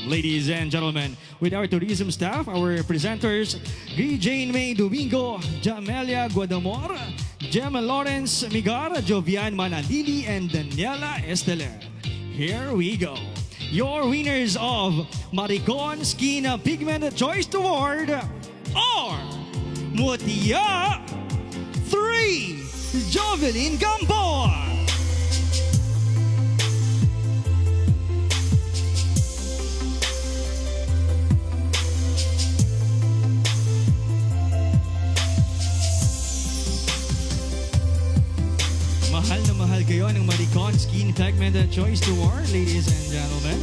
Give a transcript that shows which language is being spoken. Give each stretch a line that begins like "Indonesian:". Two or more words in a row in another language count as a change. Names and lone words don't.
English: Ladies and gentlemen, with our tourism staff, our presenters, Jane May Domingo, Jamelia Guadamor, Gemma Lawrence Migar, Jovian Manalili, and Daniela Esteler. Here we go. your winners of Maricon Skin Pigment Choice Award are Mutia 3, Jovelyn Gamboa.
Filipino: Mahal kayo ng Maricon Skin Pigment Choice Award,
English: ladies and gentlemen.